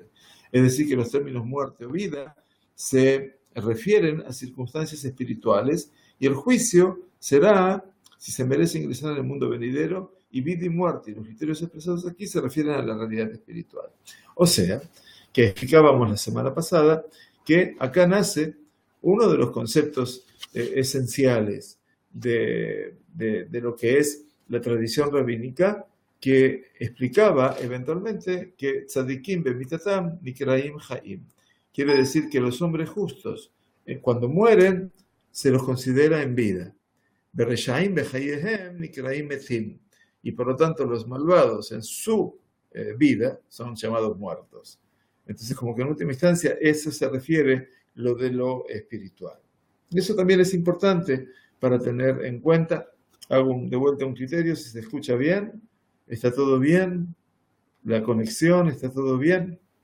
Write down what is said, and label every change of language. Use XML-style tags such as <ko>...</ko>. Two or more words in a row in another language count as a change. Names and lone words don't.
<es>Es decir, que los términos muerte o vida se refieren a circunstancias espirituales y el juicio será si se merece ingresar en el mundo venidero, y vida y muerte, y los criterios expresados aquí se refieren a la realidad espiritual. O sea, que explicábamos la semana pasada que acá nace uno de los conceptos esenciales de lo que es la tradición rabínica, que explicaba eventualmente que</es> <he>צדיקים במיתתם נקראים חיים.</he> <es>Quiere decir que los hombres justos, cuando mueren, se los considera en vida.</es> <he>ורשעים בחייהם נקראים מתים.</he> <es>Y por lo tanto los malvados en su vida son llamados muertos. Entonces, como que en última instancia eso se refiere lo de lo espiritual. Y eso también es importante para tener en cuenta. Hago de vuelta un criterio, si se escucha bien, está todo bien, la conexión, está todo bien.</es>